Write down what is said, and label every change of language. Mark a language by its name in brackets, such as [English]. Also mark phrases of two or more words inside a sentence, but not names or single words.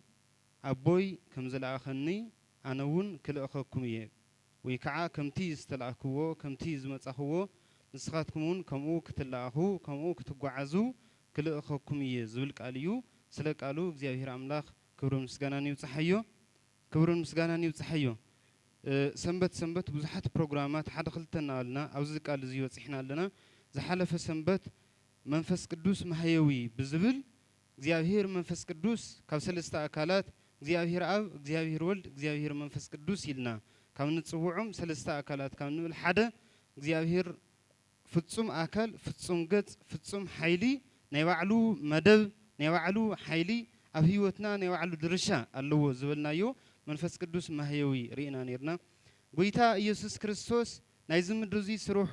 [Tigrinya] አቦይ ከምዝላአኸኒ አነውን ክልእኸኩም እየ ወይ ከዓ ከምቲ ዝተላእክዎ ከምቲ ዝመጻኽዎ ንስኻትኩምን ከምኡ ክትላአኹ ከምኡ ክትጓዓዙ ክልእኸኩም እየ ዝብል ቃል እዩ ስለ ቃሉ እግዚአብሔር አምላክ ክብሩን ምስጋናን ይብጽሐዮ ክብሩን ምስጋናን ይብጽሐዮ ሰንበት ሰንበት ብዙሓት ፕሮግራማት ሓደ ክልተና አለና ኣብዚ ቃል እዚ ወጽሕና ኣለና ዝሓለፈ ሰንበት መንፈስ ቅዱስ ማህየዊ ብዝብል እግዚአብሔር መንፈስ ቅዱስ ካብ ሰለስተ አካላት እግዚአብሔር አብ እግዚአብሔር ወልድ እግዚአብሔር መንፈስ ቅዱስ ይልና ካብ ንጽውዖም ሰለስተ አካላት ካብ ንብል ሓደ እግዚአብሔር ፍጹም አካል ፍጹም ገጽ ፍጹም ኃይሊ ናይ ባዕሉ መደብ ናይ ባዕሉ ኃይሊ ኣብ ህይወትና ናይ ባዕሉ ድርሻ ኣለዎ ዝብልናዮ መንፈስ ቅዱስ ማህየዊ ሪእና ነርና ጎይታ ኢየሱስ ክርስቶስ ናይ ዝምድር እዚ ስሩሑ